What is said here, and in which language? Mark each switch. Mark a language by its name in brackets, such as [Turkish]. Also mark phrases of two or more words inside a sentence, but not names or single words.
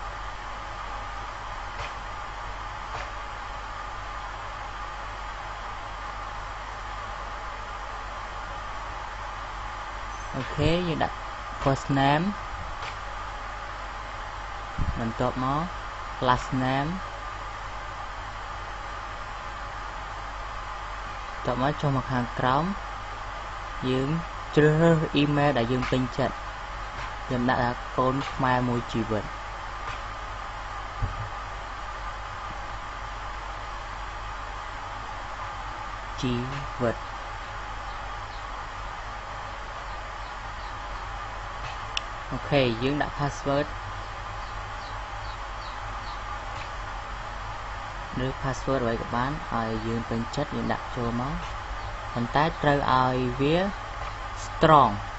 [Khmer] អូខេយើងដាក់ [English] first name [Khmer] បន្ទាប់មក [English] last name [Khmer] បន្ទាប់មកចុះមកខាងក្រោមយើងជ្រើសរើស email ដែលយើងពេញចិត្តយើងដាក់ថាកូនខ្មែរមួយជីវិត អូខេយើងដាក់ password ឬ password អ្វីក៏បានឲ្យយើងពេញចិត្តយើងដាក់ចូលមកប៉ុន្តែត្រូវឲ្យវា strong